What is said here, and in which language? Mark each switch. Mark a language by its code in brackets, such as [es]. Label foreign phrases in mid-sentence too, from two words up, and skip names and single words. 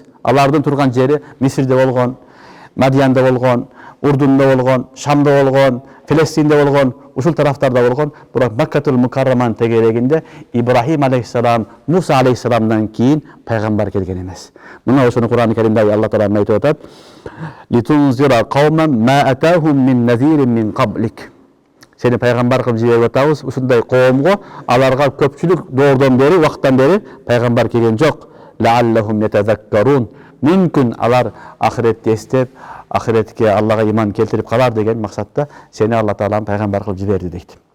[ky] Алардын турган жери Мисирде болгон, Мадиянда болгон, Урдунда болгон, Шамда болгон, Филистинде болгон, ушул тарафтарда болгон. Бирок Маккатул Мукарраманын тегерегинде Ибрахим алейхиссалам, Муса алейхиссаламдан кийин пайгамбар келген эмес. Мына ошону Кур'ан-ы Каримде Алла Таала айтып атат: [ar] "لتنذر قوما ما أتاهم من نذير من قبلك." [ky] Сени пайгамбар кылып жиберип атабыз. Ушундай коомго аларга көпчүлүк доордон бери, убакыттан бери пайгамбар келген жок. [ar] لعلهم يتذكرون. [ky] Мүмкүн алар ахиретти эстеп, ахиретке Аллага иман келтирип калар деген максатта сени Алла Таалам пайгамбар кылып жиберди дейт.